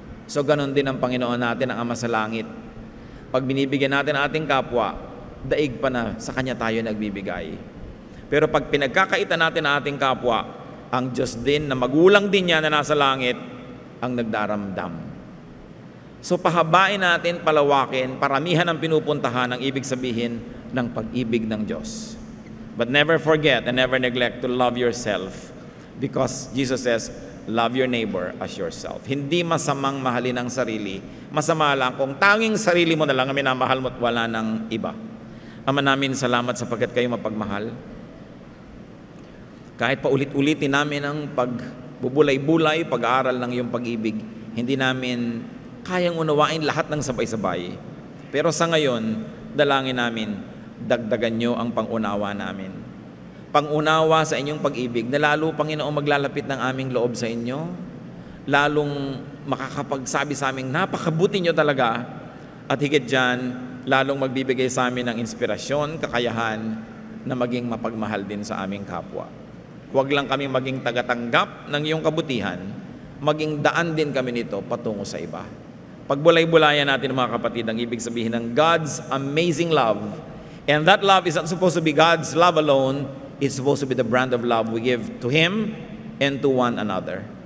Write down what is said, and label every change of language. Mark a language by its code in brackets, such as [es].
[tl] So, ganon din ang Panginoon natin, ang Ama sa Langit. Pag binibigyan natin ang ating kapwa, daig pa na sa Kanya tayo nagbibigay. Pero pag pinagkakaitan natin ang ating kapwa, ang Diyos din na magulang din niya na nasa langit, ang nagdaramdam. So, pahabain natin, palawakin, paramihan ang pinupuntahan ang ibig sabihin ng pag-ibig ng Diyos. [en] But never forget and never neglect to love yourself because Jesus says, love your neighbor as yourself. [tl] Hindi masamang mahalin ang sarili. Masama lang kung tanging sarili mo na lang ang minamahal mo at wala ng iba. Ama namin, salamat sapagkat kayo mapagmahal. Kahit paulit-ulitin namin ang pagbubulay-bulay, pag-aaral ng iyong pag-ibig, hindi namin kayang unawain lahat ng sabay-sabay. Pero sa ngayon, dalangin namin, dagdagan nyo ang pangunawa namin. Pangunawa sa inyong pag-ibig na lalo, Panginoon, maglalapit ng aming loob sa inyo, lalong makakapagsabi sa aming napakabuti nyo talaga, at higit dyan, lalong magbibigay sa amin ng inspirasyon, kakayahan na maging mapagmahal din sa aming kapwa. Huwag lang kami maging tagatanggap ng iyong kabutihan, maging daan din kami nito patungo sa iba. Pagbulay-bulayan natin, mga kapatid, ang ibig sabihin ng [en] God's amazing love. And that love is not supposed to be God's love alone. It's supposed to be the brand of love we give to Him and to one another.